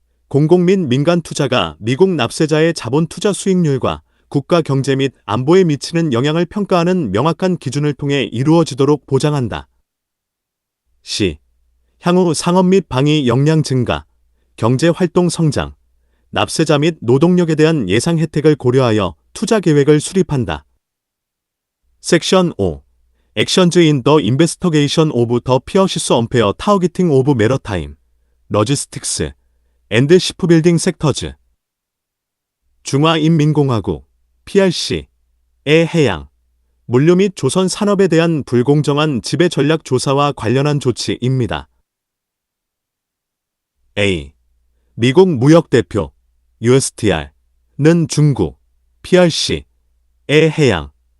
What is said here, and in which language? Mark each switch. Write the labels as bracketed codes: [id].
[ko] 공공 및 민간 투자가 미국 납세자의 자본 투자 수익률과 국가 경제 및 안보에 미치는 영향을 평가하는 명확한 기준을 통해 이루어지도록 보장한다. C. 향후 상업 및 방위 역량 증가, 경제 활동 성장, 납세자 및 노동력에 대한 예상 혜택을 고려하여 투자 계획을 수립한다. 섹션 5. [en] Actions in the investigation of the pernicious unfair targeting of maritime, logistics, and shipbuilding sectors. [ko] 중화인민공화국, PRC의 해양, 물류 및 조선 산업에 대한 불공정한 지배 전략 조사와 관련한 조치입니다. A. 미국 무역대표, USTR는 중국, PRC의 해양,